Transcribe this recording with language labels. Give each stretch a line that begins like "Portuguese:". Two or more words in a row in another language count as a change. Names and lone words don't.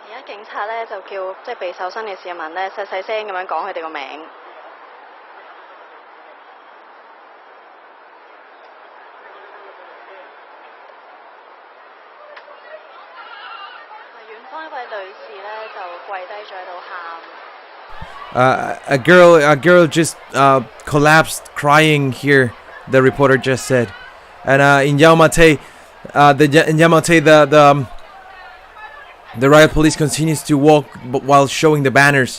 Cantonese: 警察咧就叫即係被搜身嘅市民咧細細聲咁樣講佢哋個名。遠方一位女士咧就跪低咗喺度喊。
English: A girl just collapsed crying here. The reporter just said, and in Yamate, the riot police continues to walk while showing the banners.